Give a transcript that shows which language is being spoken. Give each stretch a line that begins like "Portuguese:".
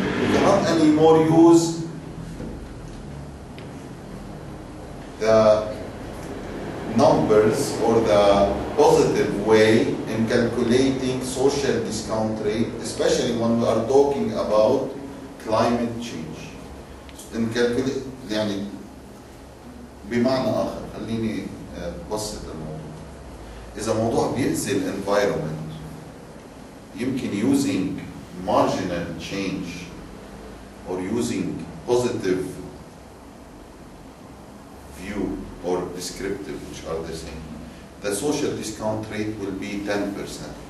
English: We cannot anymore use the numbers or the positive way in calculating social discount rate, especially when we are talking about climate change. In calculate
Arabic: يعني بمعنى آخر خليني بسط الموضوع. إذا موضوع بيأذي الانفايرمنت يمكن
English: using marginal change or using positive view or descriptive, which are the same, the social discount rate will be 10%.